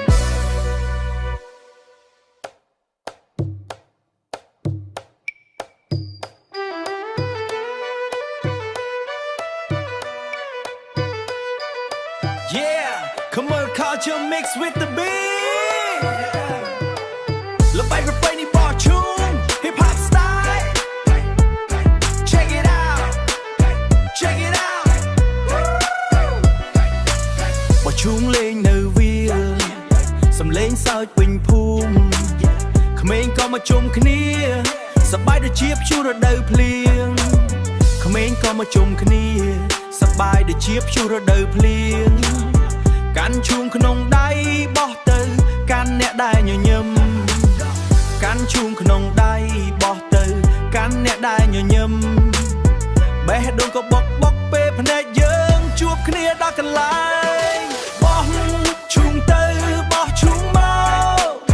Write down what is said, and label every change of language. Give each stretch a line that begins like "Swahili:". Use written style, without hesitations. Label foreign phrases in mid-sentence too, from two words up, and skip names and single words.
English: Yeah, come on, culture mixed with the beat. Look by the brainy bar tune, hip hop style. Check it out. Check it out
Khmer: បោះឈូងលេងនៅវាលសំលេងសើចពេញភូមិក្មេងក៏មកជុំគ្នាស ប្បាយដូចជាព្យុះរដូវភ្លៀងក្មេងក៏មកជុំគ្នាសប្បាយដូចជាព្យុះរដូវភ្លៀងកាន់ឈូងក្នុងដៃបោះទៅកាន់អ្នកដែលញញឹមកាន់ឈូងក្នុងដៃបោះទៅកាន់អ្នកដែលញញឹមបេះដូងក៏បុកពេលភ្នែកយើងជួបគ្នាដល់កន្លែងបោះឈូងទៅបោះឈូងមក